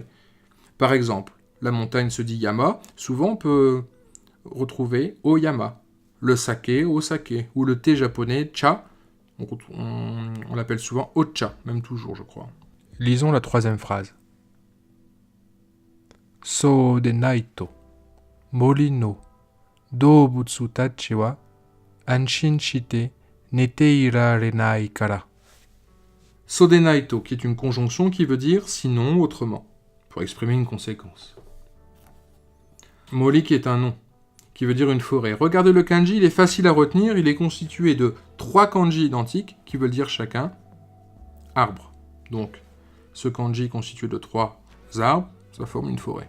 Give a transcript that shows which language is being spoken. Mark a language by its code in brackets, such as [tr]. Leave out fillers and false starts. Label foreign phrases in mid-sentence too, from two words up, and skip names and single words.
[fr] Par exemple, la montagne se dit yama, souvent on peut retrouver oyama, le saké, osake, ou le thé japonais cha, on l'appelle souvent ocha, même toujours je crois. Lisons la troisième phrase. [ja] そうでないと. 森の動物たちは安心して寝ていられないから. Sodenaito, [fr] qui est une conjonction qui veut dire sinon, autrement, pour exprimer une conséquence. Mori qui est un nom, qui veut dire une forêt. Regardez le kanji, il est facile à retenir, il est constitué de 3 kanji identiques qui veulent dire chacun arbre. Donc, ce kanji est constitué de 3 arbres, ça forme une forêt.